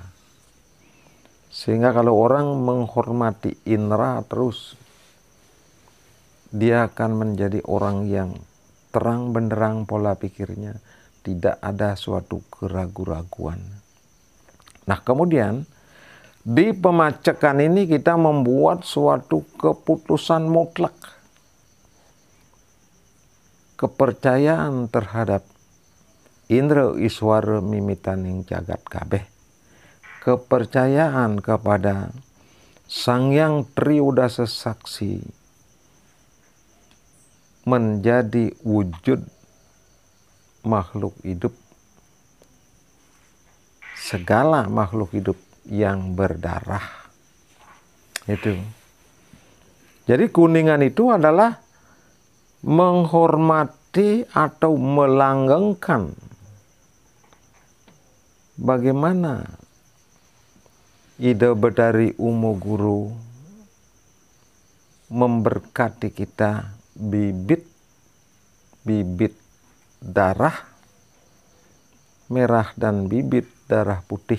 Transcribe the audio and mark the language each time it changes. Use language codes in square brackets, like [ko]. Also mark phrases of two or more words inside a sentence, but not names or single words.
[id] Sehingga kalau orang menghormati indera terus, dia akan menjadi orang yang terang benderang pola pikirnya. Tidak ada suatu keraguan-raguan. Nah, kemudian di pemacekan ini kita membuat suatu keputusan mutlak. Kepercayaan terhadap Indra Iswara [ban] Mimitaning Jagat Kabeh. [id] Kepercayaan kepada Sangyang Triudasa Saksi menjadi wujud makhluk hidup. Segala makhluk hidup yang berdarah. Itu. Jadi kuningan itu adalah menghormati atau melanggengkan bagaimana Ida Betari Umo Guru memberkati kita bibit darah merah dan bibit darah putih.